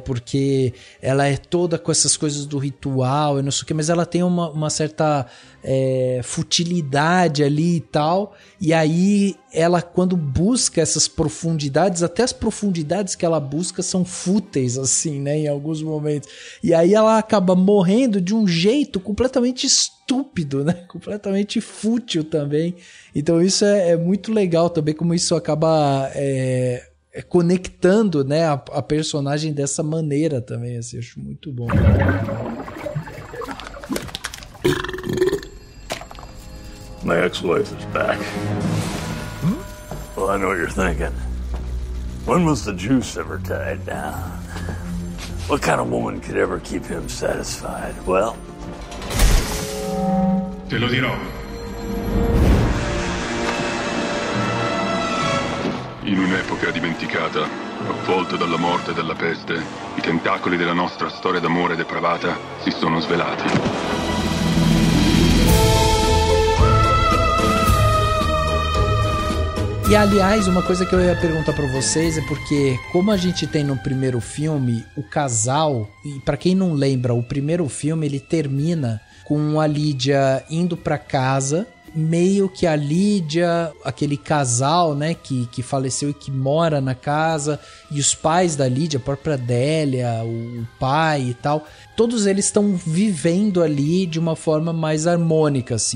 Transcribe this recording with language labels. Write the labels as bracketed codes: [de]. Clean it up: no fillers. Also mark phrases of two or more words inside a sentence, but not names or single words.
[pt] porque ela é toda com essas coisas do ritual e não sei o que, mas ela tem uma certa futilidade ali e tal, e aí ela, quando busca essas profundidades, até as profundidades que ela busca são fúteis, assim, né, em alguns momentos, e aí ela acaba morrendo de um jeito completamente estúpido, né, completamente fútil também. Então isso é muito legal também, como isso acaba conectando, né, a personagem dessa maneira também, assim, eu acho muito bom. [en] My ex-wife is back. Well, I know what you're thinking. When was the juice ever tied down? What kind of woman could ever keep him satisfied? Well... [it] Te lo dirò. In un'epoca dimenticata, avvolto dalla morte e dalla peste, i tentacoli della nostra storia d'amore depravata si sono svelati. [pt] E, aliás, uma coisa que eu ia perguntar pra vocês é porque, como a gente tem no primeiro filme o casal, e pra quem não lembra, o primeiro filme ele termina com a Lídia indo pra casa, meio que a Lídia, aquele casal, né, que faleceu e que mora na casa, e os pais da Lídia, a própria Délia, o pai e tal, todos eles estão vivendo ali de uma forma mais harmônica, assim.